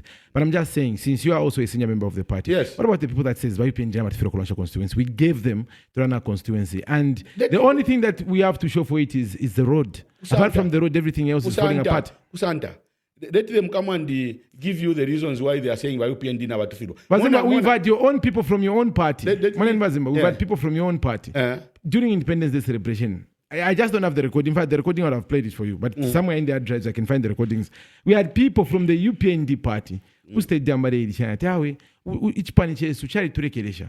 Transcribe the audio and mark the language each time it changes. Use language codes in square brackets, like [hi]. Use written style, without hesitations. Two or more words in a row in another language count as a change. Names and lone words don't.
[en] But I'm just saying, since you are also a senior member of the party, yes. What about the people that says UPND Luanshya constituency? We gave them to run our constituency, and the only thing that we have to show for it is the road. Apart from the road, everything else is falling apart. Let them come and give you the reasons why they are saying UPND [bem] na batufiro. [en] We've had your own people from your own party. We've had people from your own party. During Independence Day celebration, I just don't have the recording. In fact, the recording I would have played it for you. But somewhere in their drives, I can find the recordings. We had people from the UPND party who stayed there and each party [bem] suchari turekelesha.